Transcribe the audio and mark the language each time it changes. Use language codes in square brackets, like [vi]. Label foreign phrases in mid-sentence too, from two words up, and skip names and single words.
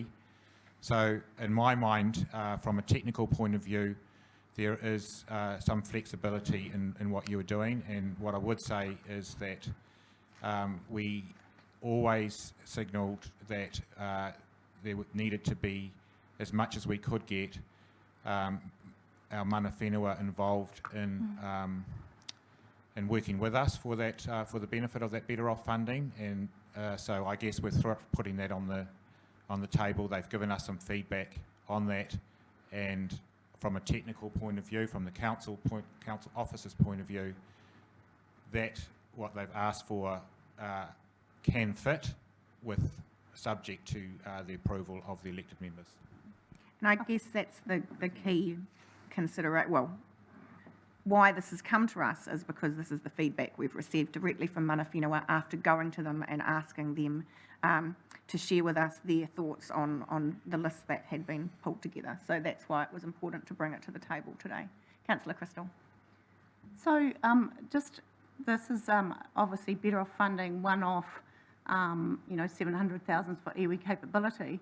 [en] So in my mind, from a technical point of view, there is some flexibility in what you were doing. And what I would say is that we always signalled that there needed to be, as much as we could get, our [mi] mana whenua [en] involved in working with us for that, for the benefit of that Better Off funding. And so I guess we're putting that on the table. They've given us some feedback on that, and from a technical point of view, from the council officer's point of view, that what they've asked for can fit with subject to the approval of the elected members. And I guess that's the key well, why this has come to us is because this is the feedback we've received directly from [mi] mana whenua [en] after going to them and asking them to share with us their thoughts on the list that had been pulled together. So that's why it was important to bring it to the table today. Councillor Crystal. So this is obviously better off funding one-off, 700,000 for iwi capability.